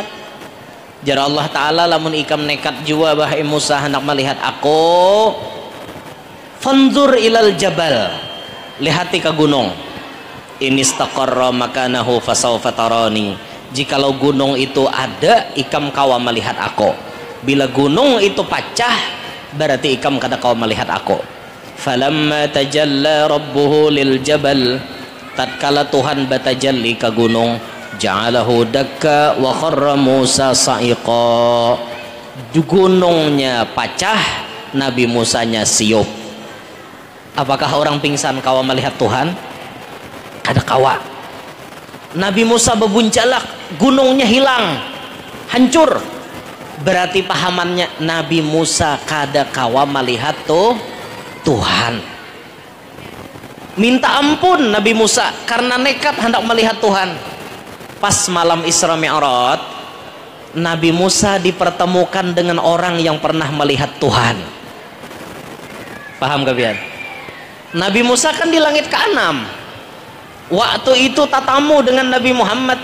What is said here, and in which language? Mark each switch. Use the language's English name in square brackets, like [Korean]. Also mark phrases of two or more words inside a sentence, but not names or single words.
[Banjar] Jar Allah Ta'ala, lamun ikam nekat jua bahai Musa hendak melihat aku, [Arabic] فانظر إلى الجبل, [Banjar] lihati ke gunung. Ini [Arabic] استقر مكانه فسوف تراني, [Banjar] jikalau gunung itu ada ikam kawa melihat aku. Bila gunung itu pecah berarti ikam kada kawa melihat aku. [Arabic] فلما تجلى ربه للجبل, [Banjar] tatkala Tuhan batajalli ke gunung, [Arabic] جعله دكا وخر موسى صعقا, [Banjar] gunungnya pecah, Nabi Musanya siup. Apakah orang pingsan kawa melihat Tuhan? Ada kawa. Nabi Musa bebuncalak, gunungnya hilang, hancur. Berarti pahamannya Nabi Musa kada kawa melihat Tuhan. Minta ampun Nabi Musa karena nekat hendak melihat Tuhan. Pas malam Isra Mi'raj, Nabi Musa dipertemukan dengan orang yang pernah melihat Tuhan. Paham kalian? Nabi Musa kan di langit ke-6. Waktu itu tatamu dengan Nabi Muhammad.